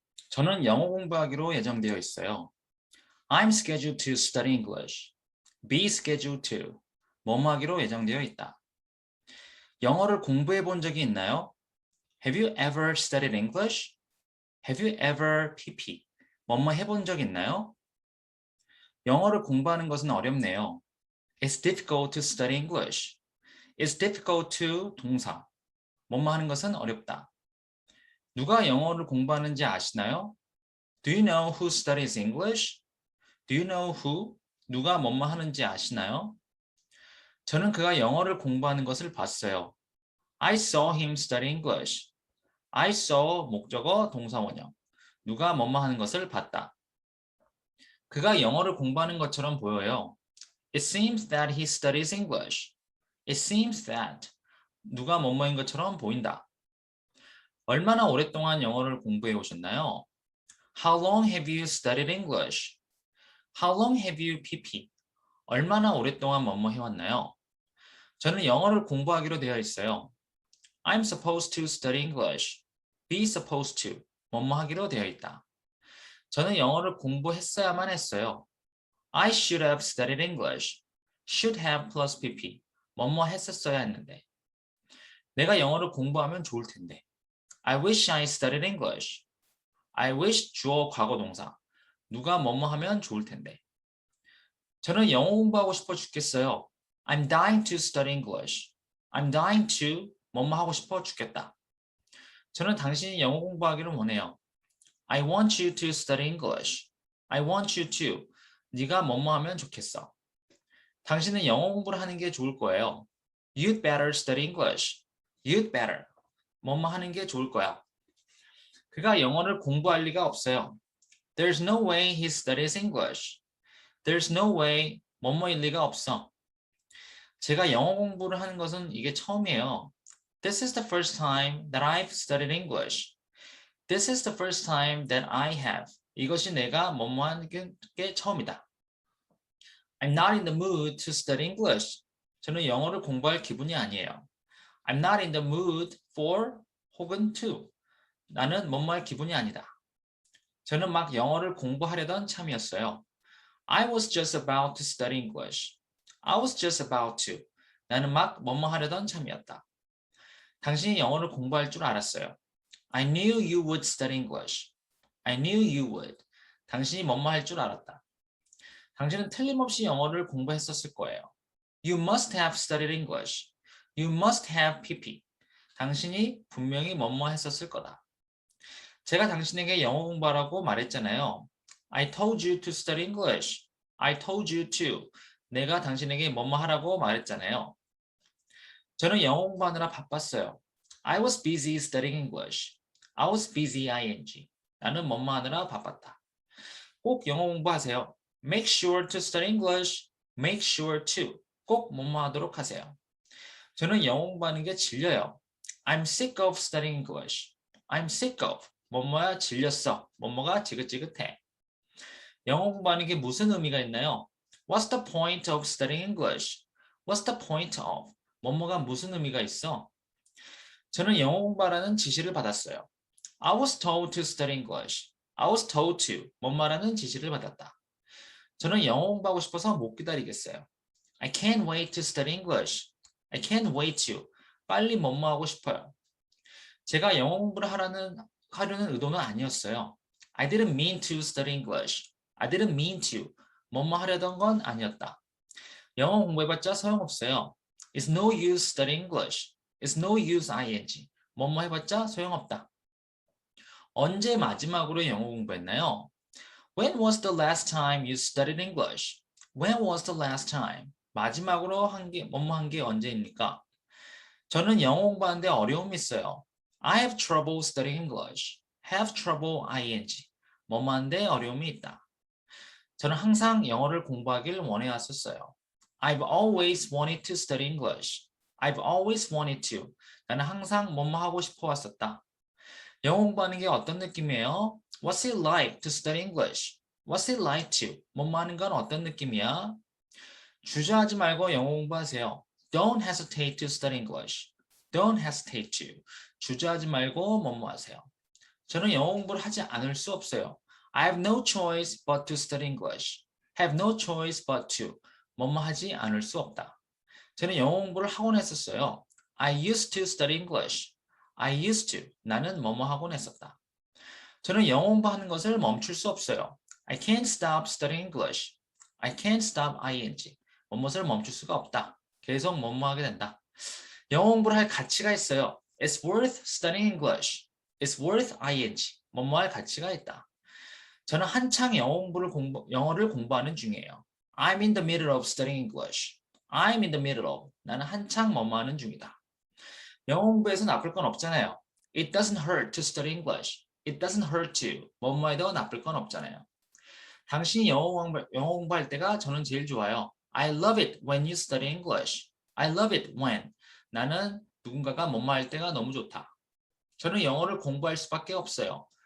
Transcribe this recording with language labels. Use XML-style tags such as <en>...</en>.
<ko>저는 영어 공부하기로 예정되어 있어요.</ko> <en>I'm scheduled to study English. Be scheduled to.</en> <ko>뭐뭐 하기로 예정되어 있다. 영어를 공부해 본 적이 있나요?</ko> <en>Have you ever studied English? Have you ever PP?</en> <ko>뭐뭐 해본 적 있나요? 영어를 공부하는 것은 어렵네요.</ko> <en>It's difficult to study English. It's difficult to 동사.</en> <ko>뭐뭐 하는 것은 어렵다. 누가 영어를 공부하는지 아시나요?</ko> <en>Do you know who studies English? Do you know who?</en> <ko>누가 뭐뭐 하는지 아시나요? 저는 그가 영어를 공부하는 것을 봤어요.</ko> <en>I saw him study English. I saw</en> <ko>목적어 동사 원형. 누가 뭐뭐 하는 것을 봤다. 그가 영어를 공부하는 것처럼 보여요.</ko> <en>It seems that he studies English. It seems that</en> <ko>누가 뭐뭐인 것처럼 보인다. 얼마나 오랫동안 영어를 공부해 오셨나요?</ko> <en>How long have you studied English? How long have you PP?</en> <ko>얼마나 오랫동안 뭐뭐 해왔나요? 저는 영어를 공부하기로 되어 있어요.</ko> <en>I'm supposed to study English. Be supposed to.</en> <ko>뭐뭐 하기로 되어 있다. 저는 영어를 공부했어야만 했어요.</ko> <en>I should have studied English. Should have plus PP.</en> <ko>뭐뭐 했었어야 했는데. 내가 영어를 공부하면 좋을 텐데.</ko> <en>I wish I studied English. I wish</en> <ko>주어 과거 동사. 누가 뭐뭐 하면 좋을 텐데. 저는 영어 공부하고 싶어 죽겠어요.</ko> <en>I'm dying to study English. I'm dying to</en> <ko>뭐뭐 하고 싶어 죽겠다. 저는 당신이 영어 공부하기를 원해요.</ko> <en>I want you to study English. I want you to.</en> <ko>네가 뭐뭐 하면 좋겠어. 당신은 영어 공부를 하는 게 좋을 거예요.</ko> <en>You'd better study English. You'd better.</en> <ko>뭐뭐 하는 게 좋을 거야. 그가 영어를 공부할 리가 없어요.</ko> <en>There's no way he studies English. There's no way</en> <ko>뭐뭐일 리가 없어. 제가 영어 공부를 하는 것은 이게 처음이에요.</ko> <en>This is the first time that I've studied English. This is the first time that I have.</en> <ko>이것이 내가 뭐뭐 하는 게 처음이다.</ko> <en>I'm not in the mood to study English.</en> <ko>저는 영어를 공부할 기분이 아니에요.</ko> <en>I'm not in the mood for 혹은 to.</en> <ko>나는 뭐뭐 할 기분이 아니다. 저는 막 영어를 공부하려던 참이었어요.</ko> <en>I was just about to study English. I was just about to.</en> <ko>나는 막 뭐뭐 하려던 참이었다. 당신이 영어를 공부할 줄 알았어요.</ko> <en>I knew you would study English. I knew you would.</en> <ko>당신이 뭐뭐 할 줄 알았다. 당신은 틀림없이 영어를 공부했었을 거예요.</ko> <en>You must have studied English. You must have PP.</en> <ko>당신이 분명히 뭐뭐 했었을 거다. 제가 당신에게 영어 공부하라고 말했잖아요.</ko> <en>I told you to study English. I told you to.</en> <ko>내가 당신에게 뭐뭐 하라고 말했잖아요. 저는 영어 공부하느라 바빴어요.</ko> <en>I was busy studying English. I was busy ing.</en> <ko>나는 뭐뭐 하느라 바빴다. 꼭 영어 공부하세요.</ko> <en>Make sure to study English. Make sure to.</en> <ko>꼭 뭐뭐 하도록 하세요. 저는 영어 공부하는 게 질려요.</ko> <en>I'm sick of studying English. I'm sick of.</en> <ko>뭐뭐야 질렸어. 뭐뭐가 지긋지긋해. 영어 공부하는 게 무슨 의미가 있나요?</ko> <en>What's the point of studying English? What's the point of?</en> <ko>뭐뭐가 무슨 의미가 있어? 저는 영어 공부하라는 지시를 받았어요.</ko> <en>I was told to study English. I was told to.</en> <ko>뭐뭐라는 지시를 받았다. 저는 영어 공부하고 싶어서 못 기다리겠어요.</ko> <en>I can't wait to study English. I can't wait to.</en> <ko>빨리 뭐뭐 하고 싶어요. 제가 영어 공부를 하려는 의도는 아니었어요.</ko> <en>I didn't mean to study English. I didn't mean to.</en> <ko>뭐뭐 하려던 건 아니었다. 영어 공부해봤자 소용없어요.</ko> <en>It's no use studying English. It's no use ing.</en> <ko>뭐뭐 해봤자 소용없다. 언제 마지막으로 영어 공부했나요?</ko> <en>When was the last time you studied English? When was the last time?</en> <ko>마지막으로 뭐뭐 한 게 언제입니까? 저는 영어 공부하는데 어려움이 있어요.</ko> <en>I have trouble studying English. Have trouble ing.</en> <ko>뭐뭐 하는데 어려움이 있다. 저는 항상 영어를 공부하길 원해왔었어요.</ko> <en>I've always wanted to study English. I've always wanted to.</en> <ko>나는 항상 뭐뭐 하고 싶어 왔었다. 영어 공부하는 게 어떤 느낌이에요?</ko> <en>What's it like to study English? What's it like to?</en> <ko>뭐뭐 하는 건 어떤 느낌이야? 주저하지 말고 영어 공부하세요.</ko> <en>Don't hesitate to study English. Don't hesitate to.</en> <ko>주저하지 말고 뭐뭐 하세요. 저는 영어 공부를 하지 않을 수 없어요.</ko> <en>I have no choice but to study English. Have no choice but to.</en> <ko>뭐뭐 하지 않을 수 없다. 저는 영어 공부를 하곤 했었어요.</ko> <en>I used to study English. I used to.</en> <ko>나는 뭐뭐 하곤 했었다. 저는 영어 공부하는 것을 멈출 수 없어요.</ko> <en>I can't stop studying English. I can't stop ing.</en> <ko>뭐뭇을 멈출 수가 없다. 계속 뭐뭐 하게 된다. 영어 공부를 할 가치가 있어요.</ko> <en>It's worth studying English. It's worth ing.</en> <ko>뭐뭐 할 가치가 있다. 저는 한창 영어를 공부하는 중이에요.</ko> <en>I'm in the middle of studying English. I'm in the middle of.</en> <ko>나는 한창 뭐뭐 하는 중이다. 영어 공부에서 나쁠 건 없잖아요.</ko> <en>It doesn't hurt to study English. It doesn't hurt to.</en> <ko>뭐뭐 해도 나쁠 건 없잖아요. 당신이 영어 공부할 때가 저는 제일 좋아요.</ko> <en>I love it when you study English. I love it when.</en> <ko>나는 누군가가 뭐뭐 할 때가 너무 좋다. 저는 영어를 공부할 수밖에 없어요.</ko>